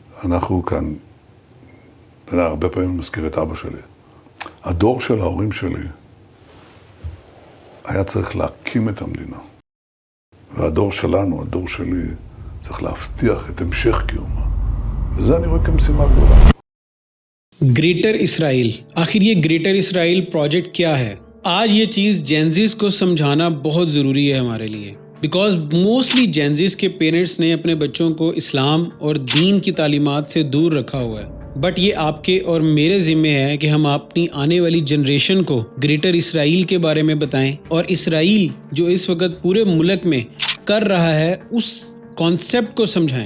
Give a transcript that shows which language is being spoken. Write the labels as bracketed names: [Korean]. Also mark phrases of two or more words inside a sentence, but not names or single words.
[Hebrew] אנחנו כאן, הרבה פעמים מזכיר את אבא שלי. הדור של ההורים שלי היה צריך להקים את המדינה. והדור שלנו, הדור שלי, צריך להבטיח את המשך קיומה. וזה אני רואה כמשימה גדולה. [Urdu] گریٹر اسرائیل، آخر یہ گریٹر اسرائیل پروجیکٹ کیا ہے? آج یہ چیز جین زیز کو سمجھانا بہت ضروری ہے ہمارے لیے, [English] because mostly [Urdu] جین زیز کے پیرنٹس نے اپنے بچوں کو اسلام اور دین کی تعلیمات سے دور رکھا ہوا ہے. بٹ یہ آپ کے اور میرے ذمے ہے کہ ہم اپنی آنے والی جنریشن کو گریٹر اسرائیل کے بارے میں بتائیں اور اسرائیل جو اس وقت پورے ملک میں کر رہا ہے اس کانسیپٹ کو سمجھائیں.